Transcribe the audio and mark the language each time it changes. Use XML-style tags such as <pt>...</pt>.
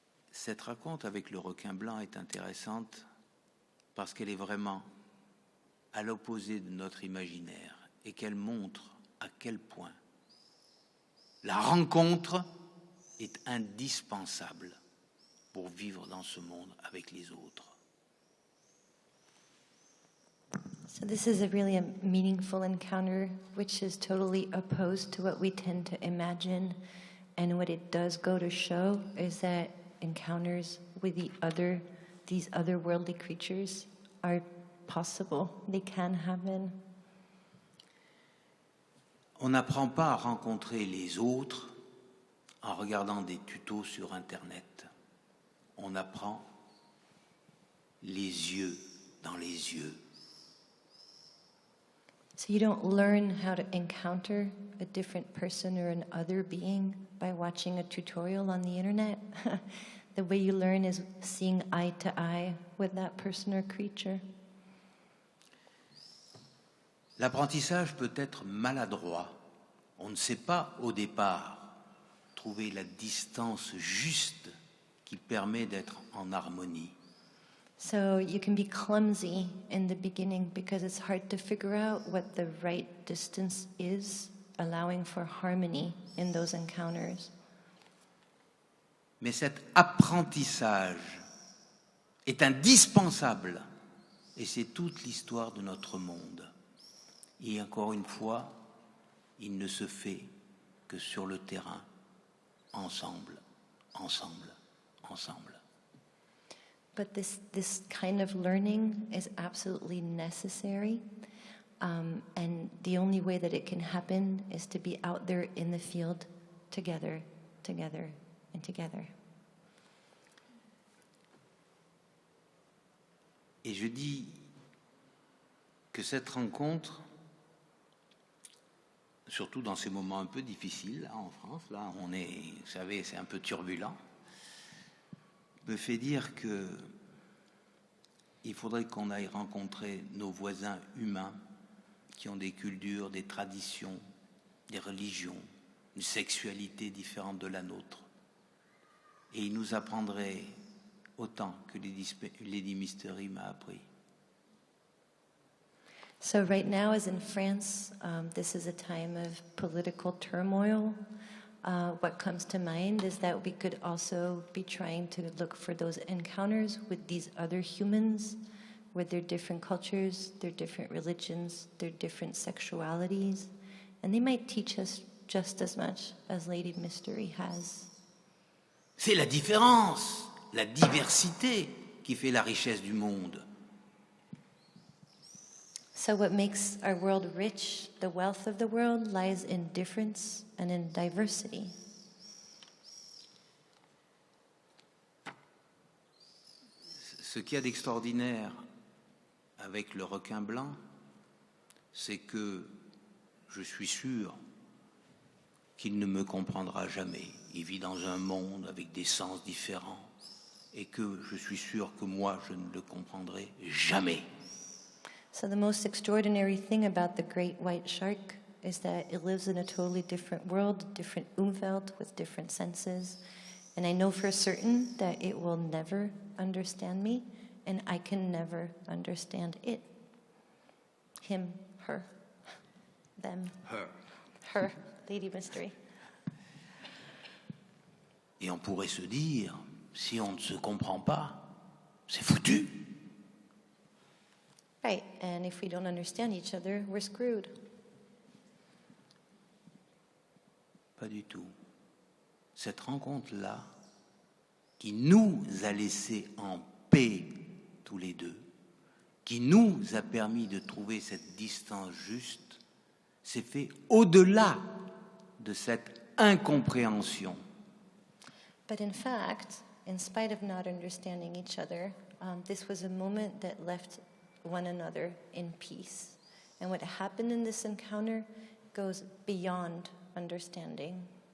<fr>Cette rencontre avec le requin blanc est intéressante parce qu'elle est vraiment à l'opposé de notre imaginaire et qu'elle montre à quel point la rencontre est indispensable pour vivre dans ce monde avec les autres.</fr> <en>So this is a really meaningful encounter, which is totally opposed to what we tend to imagine. And what it does go to show is that encounters with these otherworldly creatures are possible. They can happen.</en> <fr>On n'apprend pas à rencontrer les autres en regardant des tutos sur Internet. On apprend les yeux dans les yeux.</fr> <en>So you don't learn how to encounter a different person or an other being by watching a tutorial on the internet. The way you learn is seeing eye to eye with that person or creature.</en> <fr>L'apprentissage peut être maladroit. On ne sait pas au départ trouver la distance juste qui permet d'être en harmonie.</fr> <en>So you can be clumsy in the beginning because it's hard to figure out what the right distance is, allowing for harmony in those encounters.</en> <fr>Mais cet apprentissage est indispensable et c'est toute l'histoire de notre monde. Et encore une fois, il ne se fait que sur le terrain, ensemble, ensemble, ensemble.</fr> <en>But this kind of learning is absolutely necessary. And the only way that it can happen is to be out there in the field together, together, and together.</en> <fr>Et je dis que cette rencontre, surtout dans ces moments un peu difficiles, là, en France, là, on est, vous savez, c'est un peu turbulent, me fait dire que il faudrait qu'on aille rencontrer nos voisins humains qui ont des cultures, des traditions, des religions, une sexualité différente de la nôtre. Et ils nous apprendraient autant que Lady Mystery m'a appris.</fr> <en>So right now, as in France, this is a time of political turmoil. What comes to mind is that we could also be trying to look for those encounters with these other humans, with their different cultures, their different religions, their different sexualities, and they might teach us just as much as Lady Mystery has.</en> <fr>C'est la différence, la diversité qui fait la richesse du monde.</fr> <en>So what makes our world rich, the wealth of the world, lies in difference and in diversity.</en> <fr>Ce qu'il y a d'extraordinaire avec le requin blanc, c'est que je suis sûr qu'il ne me comprendra jamais. Il vit dans un monde avec des sens différents et que je suis sûr que moi, je ne le comprendrai jamais.</fr> <en>So the most extraordinary thing about the great white shark is that it lives in a totally different world, different umveld with different senses, And I know for certain that it will never understand me, and I can never understand it. Him, her, them, her, Lady Mystery.</en> <fr>Et on pourrait se dire, si on ne se comprend pas, c'est foutu.</fr> <en>Right, and if we don't understand each other, we're screwed.</en> <fr>Pas du tout. Cette rencontre-là, qui nous a laissés en paix tous les deux, qui nous a permis de trouver cette distance juste, s'est fait au-delà de cette incompréhension.</fr> <en>But in fact, in spite of not understanding each other, this was a moment that left one another in peace. And what happened in this encounter goes beyond understanding.</en>